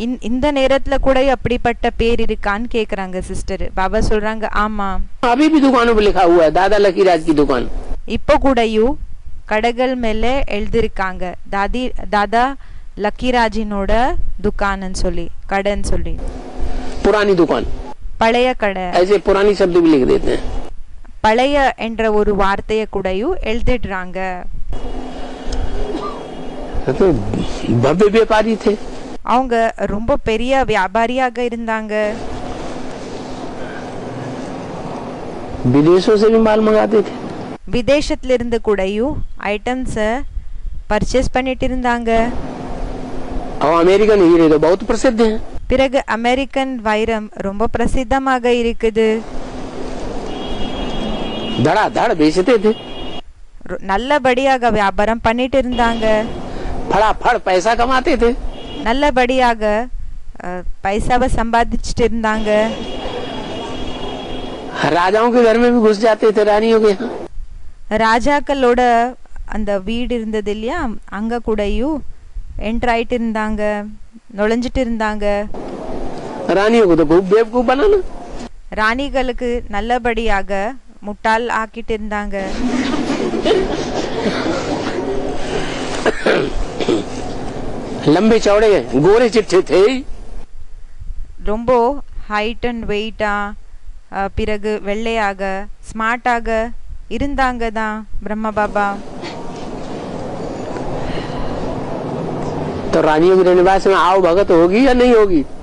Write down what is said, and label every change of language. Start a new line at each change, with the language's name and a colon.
Tamil: இந்த நேரத்துல கூட அப்படிப்பட்ட பேர் இருக்கான்னு கேக்குறாங்க சிஸ்டர். பாபா சொல்றாங்க ஆமா,
Hindi: अभी भी दुकानों पे लिखा हुआ है दादा लकीराज की दुकान।
Tamil: இப்போ கூடயும் கடைகள் மேல எழுதிருக்காங்க தாதா லக்கிராஜினோட துக்கான்னு சொல்லி, கடைன்னு சொல்லி.
Hindi: पुरानी दुकान,
Tamil: பழைய கடை,
Hindi: ऐसे पुरानी शब्द भी लिख देते हैं।
Tamil: பழைய என்ற ஒரு வார்த்தையை கூடயும் எழுதிடுறாங்க.
Hindi: तो भव्य व्यापारी थे,
Tamil: அவங்க ரொம்ப பெரிய வியாபாரியாக இருந்தாங்க.
Hindi: विदेशों से भी माल मंगाते थे।
Tamil: விதேசத்துல இருந்து கூடயும் ஐட்டம்ஸ் பர்ச்சேஸ் பண்ணிட்டு இருந்தாங்க.
Hindi: और अमेरिकन हीरे तो बहुत प्रसिद्ध हैं।
Tamil: பிறகு அமெரிக்கன் வைரம் ரொம்ப பிரசித்தமாக இருக்குது.
Hindi: धड़ाधड़ बेचते थे,
Tamil: நல்லபடியாக வியாபாரம் பண்ணிட்டு இருந்தாங்க.
Hindi: फटाफट पैसा कमाते थे।
Tamil: நல்லபடியாக பைசாவை சம்பாதிச்சுட்டு இருந்தாங்க.
Hindi: राजाओं के घर में भी घुस जाते थे, रानियों के यहाँ।
Tamil: ராஜாக்களோட அந்த வீடு இருந்தது இல்லையா, அங்க கூடயும் என்டர் ஆயிட்டு இருந்தாங்க, நுழைஞ்சிட்டு இருந்தாங்க.
Hindi: रानियों को तो खूब बेवकूफ बनाना।
Tamil: ராணிகளுக்கு நல்லபடியாக முட்டாள் ஆக்கிட்டு இருந்தாங்க.
Hindi: लंबे चौड़े गोरे चिट्ठे थे,
Tamil: ரொம்ப ஹைட் அண்ட் வெயிட்டா, பிறகு வெள்ளையாக ஸ்மார்ட்டாக இருந்தாங்க தான் பிரம்மா பாபா.
Hindi: तो रानियों के रनिवास में आओ भगत होगी या नहीं होगी?